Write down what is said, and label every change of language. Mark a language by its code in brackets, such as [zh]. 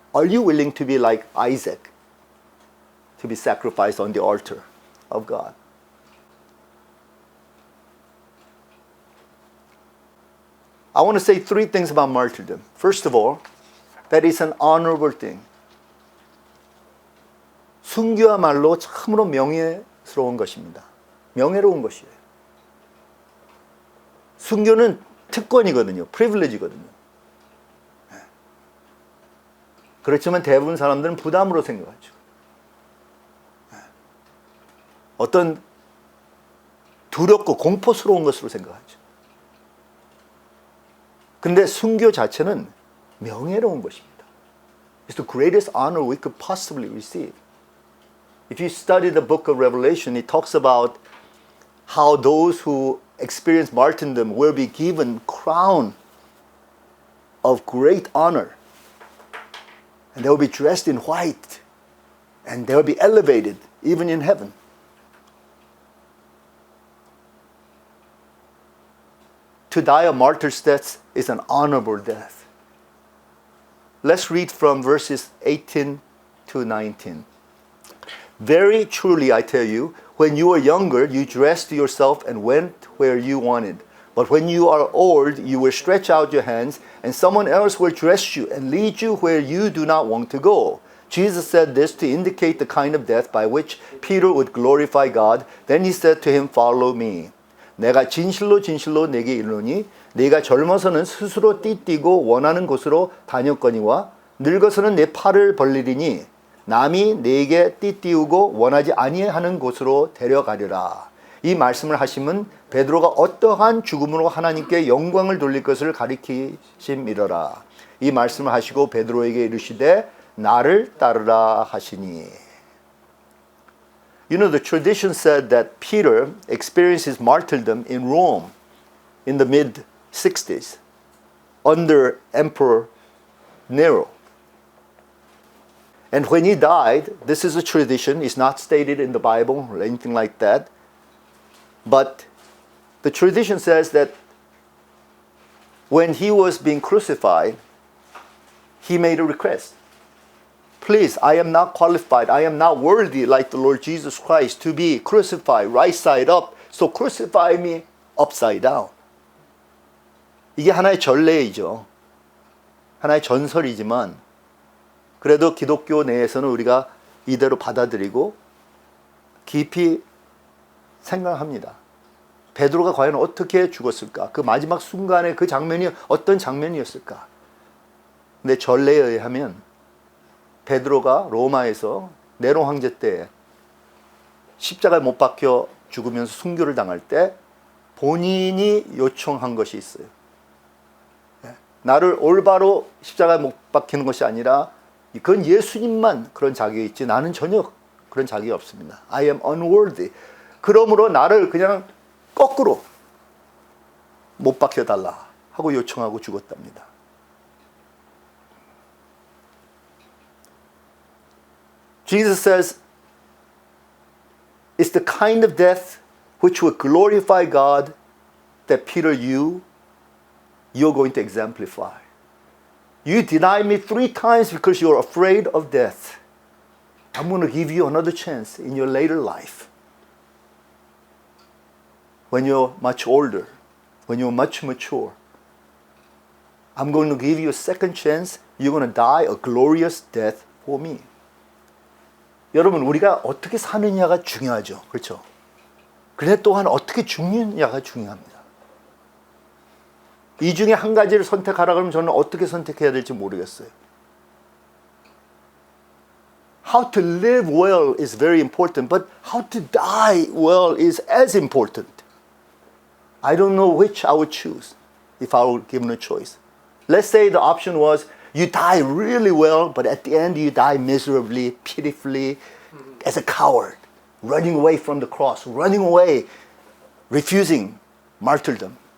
[en] Are you willing to be like Isaac, to be sacrificed on the altar of God? I want to say three things about martyrdom. First of all, that is an honorable thing. [ko] 순교야말로 참으로 명예스러운 것입니다. 명예로운 것이에요. 순교는 특권이거든요. 프리빌리지거든요. 그렇지만 대부분 사람들은 부담으로 생각하죠. 어떤 두렵고 공포스러운 것으로 생각하죠. 근데 순교 자체는 명예로운 것입니다. [en] It's the greatest honor we could possibly receive. If you study the book of Revelation, it talks about how those who experience martyrdom will be given crown of great honor. And they will be dressed in white. And they will be elevated even in heaven. To die a martyr's death is an honorable death. Let's read from verses 18 to 19. Very truly, I tell you, when you were younger, you dressed yourself and went where you wanted. But when you are old, you will stretch out your hands, and someone else will dress you and lead you where you do not want to go. Jesus said this to indicate the kind of death by which Peter would glorify God. Then he said to him, follow me. [ko] 내가 진실로 진실로 내게 이르노니 네가 젊어서는 스스로 띠뛰고 원하는 곳으로 다녔거니와 늙어서는 내 팔을 벌리리니 남이 네게 띠띠우고 원하지 아니하는 곳으로 데려가리라. 이 말씀을 하심은 베드로가 어떠한 죽음으로 하나님께 영광을 돌릴 것을 가리키심이러라. 이 말씀을 하시고 베드로에게 이르시되 나를 따르라 하시니. [en] You know, the tradition said that Peter experienced his martyrdom in Rome in the mid-60s under Emperor Nero. And when he died, this is a tradition, it's not stated in the Bible or anything like that, but the tradition says that when he was being crucified, he made a request. Please, I am not qualified, I am not worthy like the Lord Jesus Christ to be crucified right side up, so crucify me upside down. [ko] 이게 하나의 전례이죠. 하나의 전설이지만 그래도 기독교 내에서는 우리가 이대로 받아들이고 깊이 생각합니다. 베드로가 과연 어떻게 죽었을까? 그 마지막 순간에 그 장면이 어떤 장면이었을까? 근데 전례에 의하면 베드로가 로마에서 네로 황제 때 십자가에 못 박혀 죽으면서 순교를 당할 때 본인이 요청한 것이 있어요. 나를 올바로 십자가에 못 박히는 것이 아니라 그건 예수님만 그런 자격이 있지 나는 전혀 그런 자격이 없습니다. [en] I am unworthy. [ko] 그러므로 나를 그냥 거꾸로 못 박혀달라 하고 요청하고 죽었답니다. [en] Jesus says it's the kind of death which will glorify God that Peter, you're going to exemplify. You denied me 3 times because you're afraid of death. I'm going to give you another chance in your later life. When you're much older, when you're much mature, I'm going to give you a second chance. You're going to die a glorious death for me. [ko] 여러분, 우리가 어떻게 사느냐가 중요하죠. 그렇죠? 그런데 또한 어떻게 죽느냐가 중요합니다. 이 중에 한 가지를 선택하라 그러면 저는 어떻게 선택해야 될지 모르겠어요. [en] How to live well is very important, but how to die well is as important. I don't know which I would choose if I were given a choice. Let's say the option was you die really well, but at the end you die miserably, pitifully, as a coward, running away from the cross, running away, refusing martyrdom.